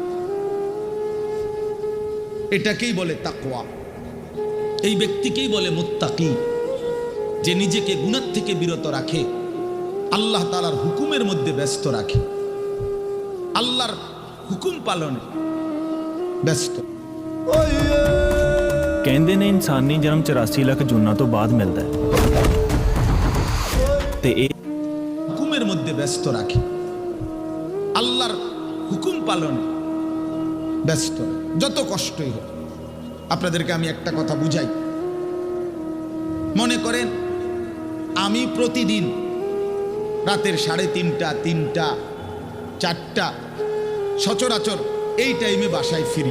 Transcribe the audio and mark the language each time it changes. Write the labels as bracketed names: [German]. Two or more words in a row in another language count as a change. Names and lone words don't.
[Bangla] এটাকেই বলে তাকওয়া, এই ব্যক্তিকেই বলে মুত্তাকি, যে নিজেকে গুনাহ থেকে বিরত রাখে, আল্লাহ তাআলার হুকুমের মধ্যে ব্যস্ত রাখে, আল্লাহর হুকুম পালনে ব্যস্ত। [Punjabi] ਕਹਿੰਦੇ ਨੇ ਇਨਸਾਨੀ ਜਨਮ 84 ਲੱਖ ਜੂਨਾਂ ਤੋਂ ਬਾਅਦ ਮਿਲਦਾ ਹੈ ਤੇ ਇਹ [Bangla] হুকুমের মধ্যে ব্যস্ত রাখে, আল্লাহর হুকুম পালনে ব্যস্ত, যত কষ্টই হোক। আপনাদেরকে আমি একটা কথা বুঝাই। মনে করেন আমি প্রতিদিন রাতের 3:30, 3টা, 4টা সচরাচর এই টাইমে বাসায় ফিরি।